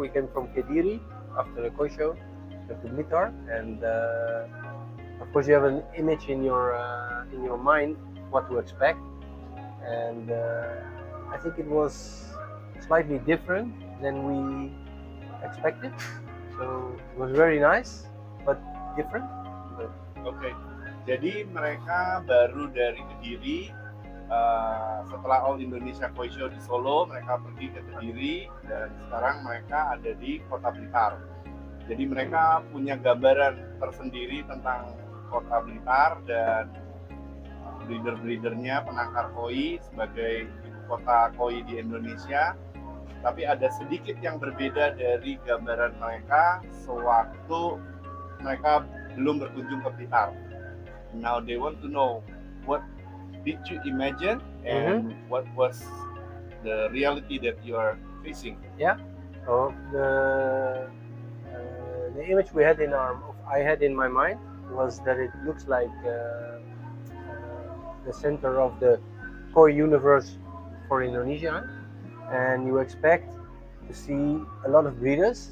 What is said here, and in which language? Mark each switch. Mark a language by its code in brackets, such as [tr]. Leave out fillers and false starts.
[en] We came from Kediri after the koi show to Blitar, and of course you have an image in your mind what to expect, and I think it was slightly different than we expected. So it was very nice, but different. [id] Oke, jadi mereka baru dari Kediri. Setelah All Indonesia Koi Show di Solo, mereka pergi ke Kediri dan sekarang mereka ada di Kota Blitar. Jadi mereka punya gambaran tersendiri tentang Kota Blitar dan breeder-breedernya, penangkar koi sebagai ibu kota koi di Indonesia. Tapi ada sedikit yang berbeda dari gambaran mereka sewaktu mereka belum berkunjung ke Blitar. [en] Now they want to know what did you imagine and what was the reality that you are facing. So the image I had in my mind was that it looks like the center of the koi universe for Indonesia, and you expect to see a lot of breeders.